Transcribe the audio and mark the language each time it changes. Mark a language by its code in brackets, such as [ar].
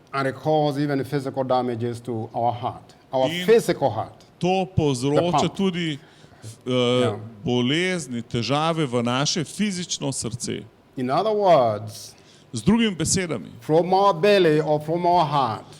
[en] and it cause even physical damages to our heart, our [sl] In- [en] physical heart. [sl] To povzroča [en] The pump. [sl] tudi bolezni, težave v naše fizično srce. [en] In other words, [sl] Z drugimi besedami, [en] from our belly or from our heart,